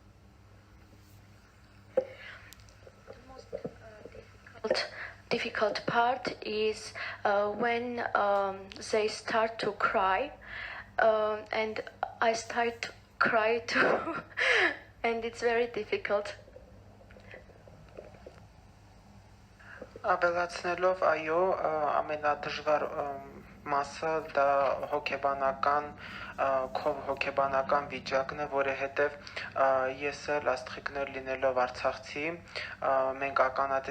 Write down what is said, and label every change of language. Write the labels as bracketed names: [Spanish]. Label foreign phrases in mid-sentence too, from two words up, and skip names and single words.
[English] Difficult part is when they start to cry, and I start to cry too, and it's very difficult. [Armenian] Ավելացնելով, այո, ամենադժվար մասը դա հոգեբանական վիճակն է, որովհետև ես էլ Աստղիկն էլ լինելով Արցախցի, մենք ականատես